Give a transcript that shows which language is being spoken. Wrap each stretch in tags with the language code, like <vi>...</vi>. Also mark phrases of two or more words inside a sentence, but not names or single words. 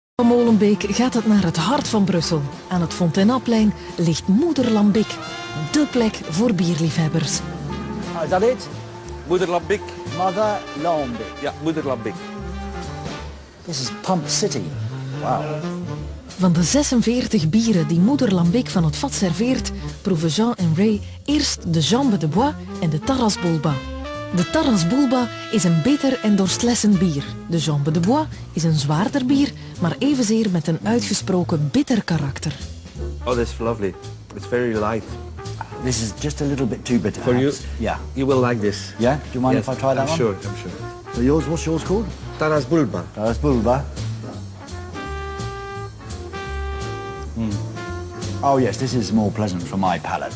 <nl>Van Molenbeek gaat het naar het hart van Brussel. Aan het Fonteinaplein ligt Moeder Lambic, dé plek voor bierliefhebbers. Is dat it? Moeder Lambic.</nl> <en>Mother Lambic.</en> <nl>Ja, Moeder Lambic.</nl> <en>This is Pump City. Wow.</en> <nl>Van de 46 bieren die Moeder Lambic van het vat serveert, proeven Jean en Ray eerst de Jambe de Bois en de Taras Bulba. De Taras Bulba is een bitter en dorstlessend bier. De Jambe de Bois is een zwaarder bier, maar evenzeer met een uitgesproken bitter karakter.</nl> <en>Oh, that's lovely. It's very light. This is just a little bit too bitter. For you? Yeah. You will like this. Yeah? Do you mind Yes, if I try that I'm one? sure, I'm sure. So yours, what's yours called? Taras Bulba. Taras Bulba. Oh yes, this is more pleasant for my palate.</en>